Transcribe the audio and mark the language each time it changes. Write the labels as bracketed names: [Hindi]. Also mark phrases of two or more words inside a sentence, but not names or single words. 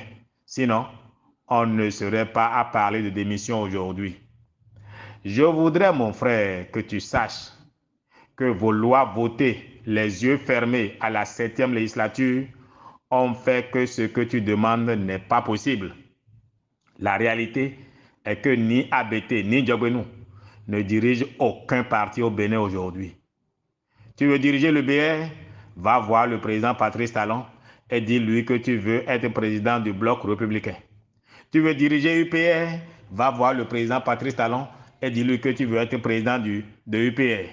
[French] Sinon, on ne serait pas à parler de démission aujourd'hui. Je voudrais, mon frère, que tu saches que vos lois votées les yeux fermés à la 7e législature ont fait que ce que tu demandes n'est pas possible. La réalité est que ni ABT ni Diogbenou ne dirigent aucun parti au Bénin aujourd'hui. Tu veux diriger le BR? Va voir le président Patrice Talon et dis-lui que tu veux être président du bloc républicain. Tu veux diriger UPR? Va voir le président Patrice Talon et dis-lui que tu veux être président de UPR.